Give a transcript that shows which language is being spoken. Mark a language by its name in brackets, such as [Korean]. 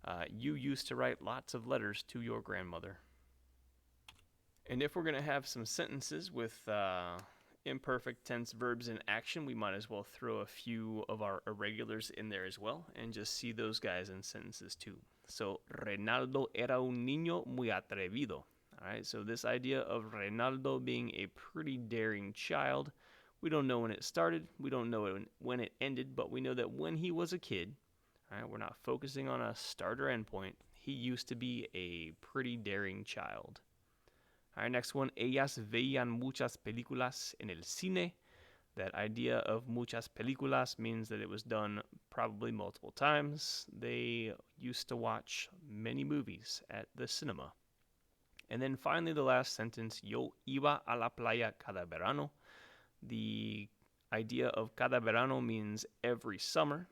[English] You used to write lots of letters to your grandmother. And if we're going to have some sentences with imperfect tense verbs in action, we might as well throw a few of our irregulars in there as well and just see those guys in sentences too. [Spanish] So, Reinaldo era un niño muy atrevido. [English] All right, so this idea of Reinaldo being a pretty daring child, we don't know when it started, we don't know when it ended, but we know that when he was a kid, all right, we're not focusing on a start or end point, he used to be a pretty daring child. All right, next one, [Spanish] ellas veían muchas películas en el cine. [English] That idea of [Spanish] muchas películas [English] means that it was done probably multiple times. They used to watch many movies at the cinema. And then finally, the last sentence, [Spanish] yo iba a la playa cada verano. [English] The idea of [Spanish] cada verano [English] means every summer.